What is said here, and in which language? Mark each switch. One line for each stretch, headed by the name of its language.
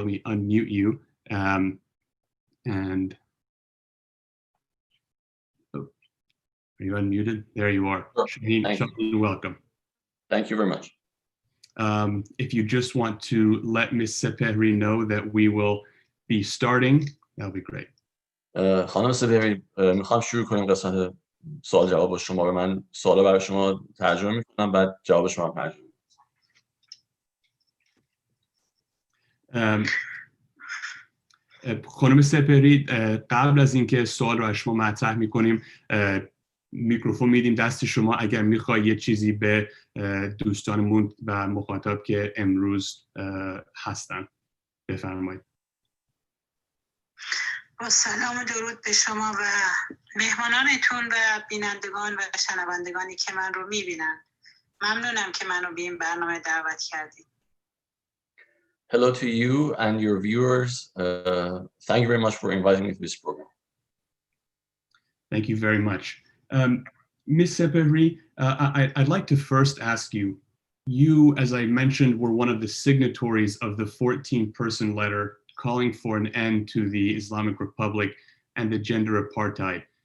English: Let me unmute you. And are you unmuted? There you are. Shahin, welcome. Thank you very much. If you just want to let Ms. Sepehri know that we will be starting, that'll be great.
Persian: خانم سپهری میخوام شروع کنیم قسمت سوال جواب با شما. من سوالا برای شما ترجمه میکنم، بعد جواب شما ترجمه میکنم. خانم سپهری، قبل از اینکه سوال رو از شما مطرح میکنیم میکروفون میدیم دست شما اگر میخوای یه چیزی به دوستانمون و مخاطب که امروز هستن بفرمایید. با سلام و درود به شما و مهمانانتون و بینندگان و شنوندگانی که من رو میبینن. ممنونم که منو به این برنامه دعوت کردید.
English: Hello to you and your viewers. Thank you very much for inviting me to this program. Thank you very much. Ms. Sepehri, I'd like to first ask you, you, as I mentioned, were one of the signatories of the 14-person letter calling for an end to the Islamic Republic and the gender apartheid.